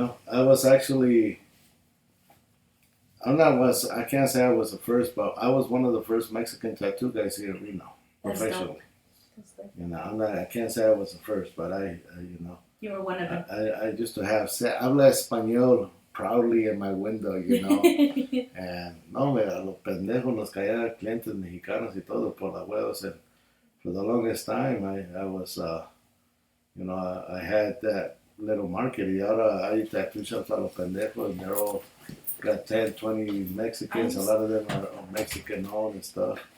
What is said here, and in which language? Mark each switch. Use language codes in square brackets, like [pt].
[en] I was actually. I can't say I was the first, but I was one of the first Mexican tattoo guys here in Reno, That's professionally. dope. I can't say I was the first, but I. You were one of them. I used to have [es] habla español [en] proudly in my window, you know. And no, [es] me, a los pendejos nos caían clientes mexicanos y todo por la huevos. [en] And for the longest time, I was, you know, I had that little market. [es] Y ahora hay [en] tattoo shops [es] a los pendejos, [en] and they're all got 10, 20 Mexicans. A lot of them are Mexican owned and stuff.